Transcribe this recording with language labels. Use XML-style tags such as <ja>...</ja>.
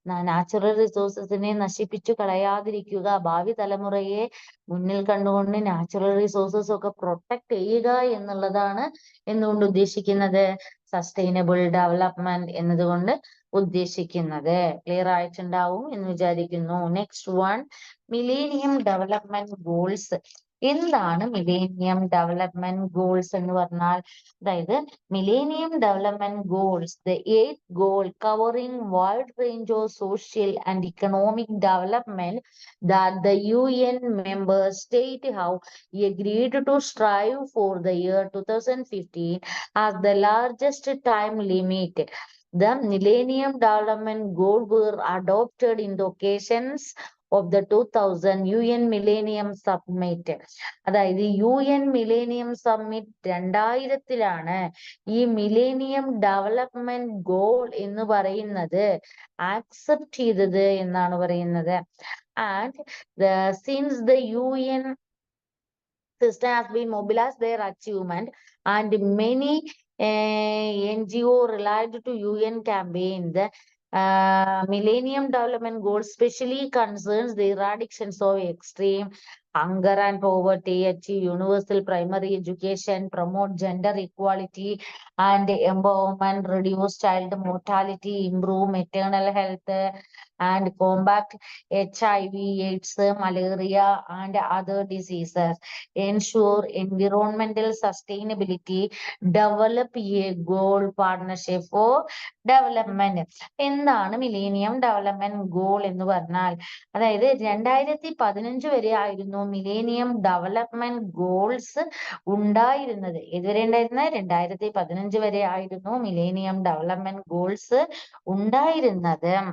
<ml>Natural റിസോഴ്സസിനെ നശിപ്പിച്ചു കളയാതിരിക്കുക, ഭാവി തലമുറയെ മുന്നിൽ കണ്ടുകൊണ്ട് നാച്ചുറൽ റിസോഴ്സസ് ഒക്കെ പ്രൊട്ടക്ട് ചെയ്യുക എന്നുള്ളതാണ് എന്തുകൊണ്ട് ഉദ്ദേശിക്കുന്നത്, സസ്റ്റൈനബിൾ ഡെവലപ്മെന്റ് എന്നതുകൊണ്ട് ഉദ്ദേശിക്കുന്നത്. ക്ലിയർ ആയിട്ടുണ്ടാവും എന്ന് വിചാരിക്കുന്നു. Next one, millennium development goals. എന്താണ് മിലേനിയം ഡെവലപ്മെന്റ് ഗോൾസ് എന്ന് പറഞ്ഞാൽ, അതായത്</ml> <en>Millennium development goals, the 8th goal covering wide range of social and economic development that the UN member state have agreed to strive for the year 2015 as the largest time limit. The Millennium Development Goal were adopted in the occasions of the 2000 UN Millennium Summit.</en> <ml>അതായത് UN Millennium Summit 2000-ലാണ് ഈ millennium development goal എന്ന് പറയുന്നത് accept ചെയ്തത് എന്നാണ് പറയുന്നത്.</ml> <en>And since the UN system has been mobilized their achievement and many NGO relied to UN campaign. The Millennium Development Goals especially concerns the eradication of extreme hunger and poverty, achieve universal primary education, promote gender equality and empowerment, reduce child mortality, improve maternal health and combat HIV, AIDS, malaria and other diseases, ensure environmental sustainability, develop a goal partnership for development.</en> <ml>എന്താണ് millennium development goal എന്ന് പറഞ്ഞാൽ, അതായത് 2015 വരെ ആയിരുന്നു millennium development goals ഉണ്ടായിരുന്നത്. ഇതുവരെ ഉണ്ടായിരുന്നത് 2015 വരെ ആയിരുന്നു മിലേനിയം ഡെവലപ്മെന്റ് ഗോൾസ് ഉണ്ടായിരുന്നത്.</ml>